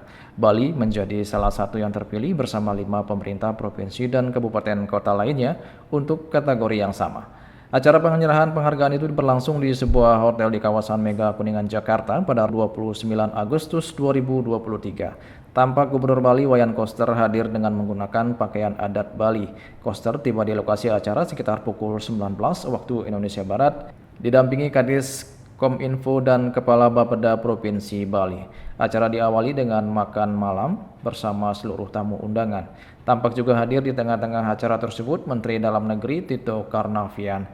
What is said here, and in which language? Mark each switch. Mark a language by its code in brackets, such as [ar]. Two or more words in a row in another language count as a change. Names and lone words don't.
[id] Bali menjadi salah satu yang terpilih bersama 5 pemerintah provinsi dan kabupaten kota lainnya untuk kategori yang sama. Acara penyerahan penghargaan itu berlangsung di sebuah hotel di kawasan Mega Kuningan, Jakarta pada 29 Agustus 2023. Tampak Gubernur Bali Wayan Koster hadir dengan menggunakan pakaian adat Bali. Koster tiba di lokasi acara sekitar pukul 19 waktu Indonesia Barat, didampingi Kadis Kominfo dan Kepala Bapeda Provinsi Bali. Acara diawali dengan makan malam bersama seluruh tamu undangan. Tampak juga hadir di tengah-tengah acara tersebut Menteri Dalam Negeri Tito Karnavian.